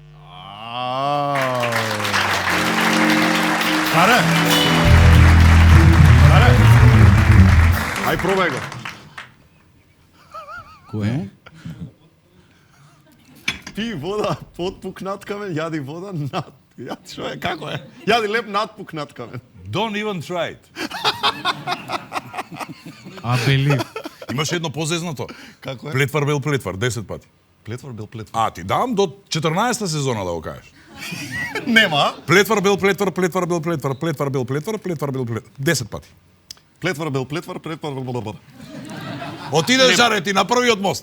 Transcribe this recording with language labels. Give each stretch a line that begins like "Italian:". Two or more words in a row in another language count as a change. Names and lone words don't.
Macedonian: Каре! Ај пробај го. Кое? Пи вода под пукнат камен, јади вода над. Што е, како е? Јади леп над пукнат камен.
English: Don't even try it. I believe.
Macedonian: Имаше едно позезнато. Како е? Плетвар бил плетвар, 10 пати. Плетвар бил плетвар. А, ти дам до 14-та сезона да го кажеш. Нема. Плетвар бил плетвар, плетвар бил плетвар, плетвар бил плетвар, плетвар бил плетвар. 10 пати. Плетвар бил плетвар, плетвар бил плетвар. Отиде жарети на првиот мост.